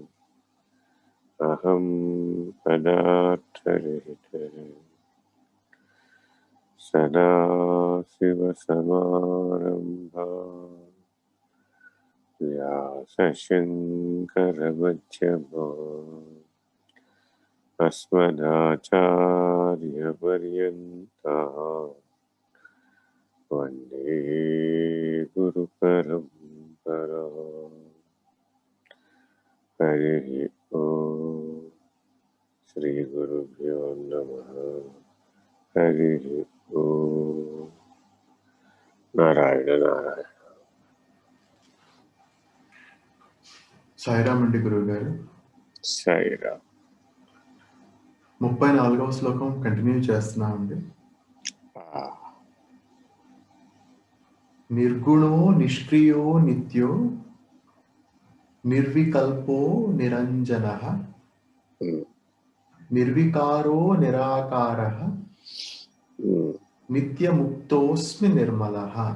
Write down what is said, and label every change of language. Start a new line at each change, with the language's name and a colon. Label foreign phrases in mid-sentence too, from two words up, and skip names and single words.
Sanskrit: अहं पदार्थरहितः सदाशिवसमारम्भां व्यासशङ्करमध्यमाम् अस्मदाचार्यपर्यन्ताम् वन्दे गुरुपरम्पराम्। हरिः ॐ श्रीगुरुभ्यो नमः। हरिः ॐ नारायण नारायण।
Telugu: సాయిరామ్ అండి గురువు గారు. సాయిరామ్. 34వ శ్లోకం కంటిన్యూ చేస్తున్నామండి.
Sanskrit: निर्गुणो निष्क्रियो नित्यो निर्विकल्पो निरञ्जनः निर्विकारो निराकारः नित्यमुक्तोस्मि निर्मलः.